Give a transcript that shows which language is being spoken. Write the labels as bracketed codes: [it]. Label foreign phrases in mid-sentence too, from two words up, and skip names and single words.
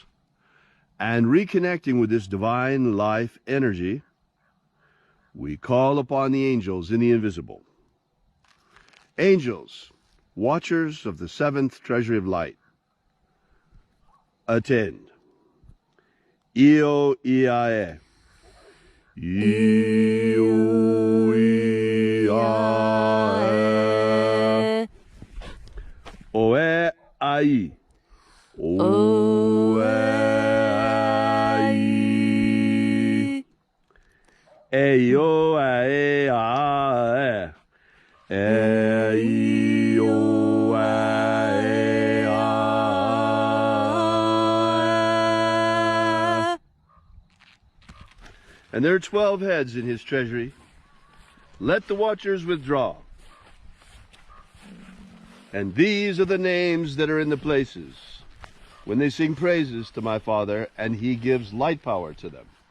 [en] And reconnecting with this divine life energy, we call upon the angels in the invisible. Angels, watchers of the seventh treasury of light, attend. Io Iae. Io Iae. Oe ai. Oe ai. E o e a e. E o e a. And there are 12 heads in his treasury. Let the watchers withdraw. And these are the names that are in the places, when they sing praises to my Father, and he gives light power to them.